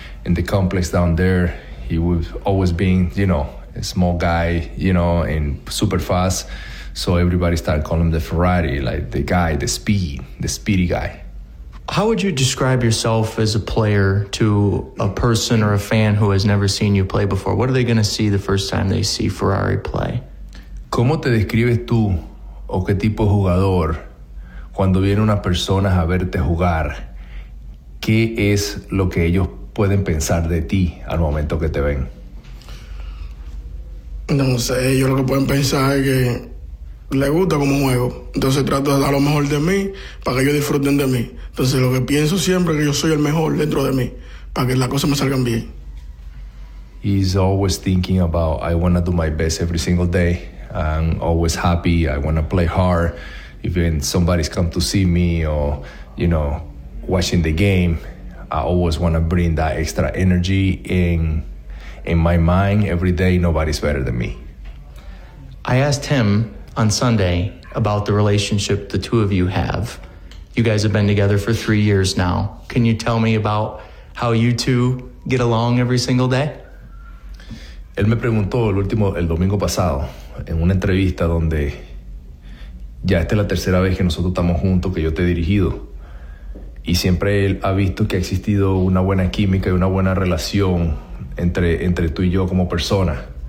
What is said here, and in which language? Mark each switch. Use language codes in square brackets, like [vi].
[en] In the complex down there, he was always being, you know, a small guy, you know, and super fast. So everybody started calling him the Ferrari, like the guy, the speedy guy. How would you describe yourself as a player to a person or a fan who has never seen you play before? What are they going to see the first time they see Ferrari play? [es] ¿Cómo te describes tú o qué tipo de jugador cuando viene una persona a verte jugar? ¿Qué es lo que ellos pueden pensar de ti al momento que te ven? No sé, yo lo que pueden pensar es que le gusta como juego. Entonces trato de dar lo mejor de mí para que ellos disfruten de mí. Entonces lo que pienso siempre es que yo soy el mejor dentro de mí para que las cosas me salgan bien. [en] He's always thinking about, I want to do my best every single day. I'm always happy. I want to play hard. Even somebody's come to see me or, you know, watching the game, I always want to bring that extra energy in my mind every day. Nobody's better than me. I asked him on Sunday about the relationship the two of you have. You guys have been together for 3 years now. Can you tell me about how you two get along every single day? [es] Él me preguntó el domingo pasado en una entrevista donde ya esta es la tercera vez que nosotros estamos juntos, que yo te he dirigido. Y siempre él ha visto que ha existido una buena química y una buena relación entre tú y yo como persona.